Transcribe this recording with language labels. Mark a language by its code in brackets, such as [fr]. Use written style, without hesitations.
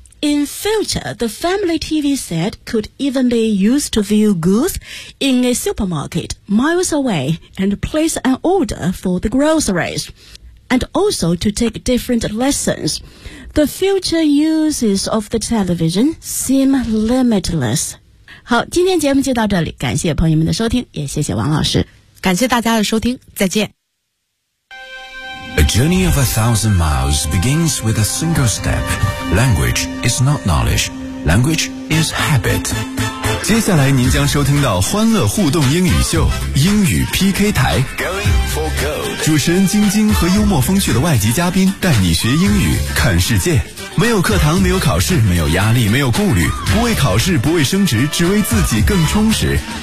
[en] In future, the family TV set could even be used to view goods in a supermarket miles away and place an order for the groceries. And also to take different lessons. The future uses of the television seem limitless. [zh] 好，今天节目就到这里，感谢朋友们的收听，也谢谢王老师。感谢大家的收听，再见。 [en] A journey of 1,000 miles begins with a single step. Language is not knowledge. Language is habit. [zh] 接下来您将收听到欢乐互动英语秀，英语 PK 台。主持人晶晶和幽默风趣的外籍嘉宾带你学英语看世界，没有课堂，没有考试，没有压力，没有顾虑，不为考试，不为升职，只为自己更充实。